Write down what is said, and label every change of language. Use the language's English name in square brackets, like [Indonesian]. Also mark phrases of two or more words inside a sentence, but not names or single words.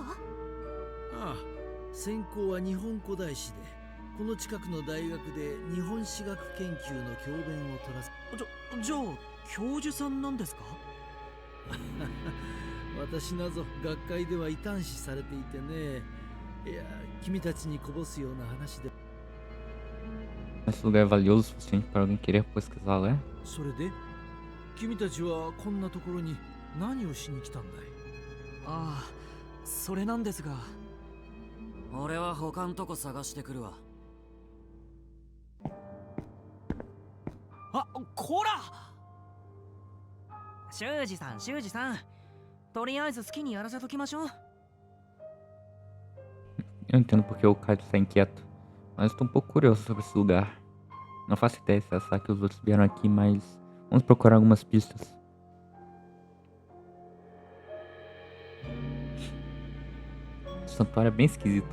[Japanese] ああ、専攻は日本古代史で、この近くの大学で日本史学研究の教鞭を取らせ。じゃあ教授さんなんですか？私など学会では異端視されていてね。いや、君たちにこぼすような話で。 [Portuguese] Esse lugar é valioso o suficiente para alguém querer pesquisar lá? [Japanese] それで君たちはこんなところに何をしに来たんだい？ああ、それなんですが。俺は他んとこ探してくるわ。あ、こら！修二さん、修二さん。とりあえず好きにやらせときましょう。 [Portuguese] Eu entendo porque o Kaido está inquieto, mas estou um pouco curioso sobre esse lugar. Não faço ideia se é essa que os outros vieram aqui, mas vamos procurar algumas pistas. O santuário é bem esquisito.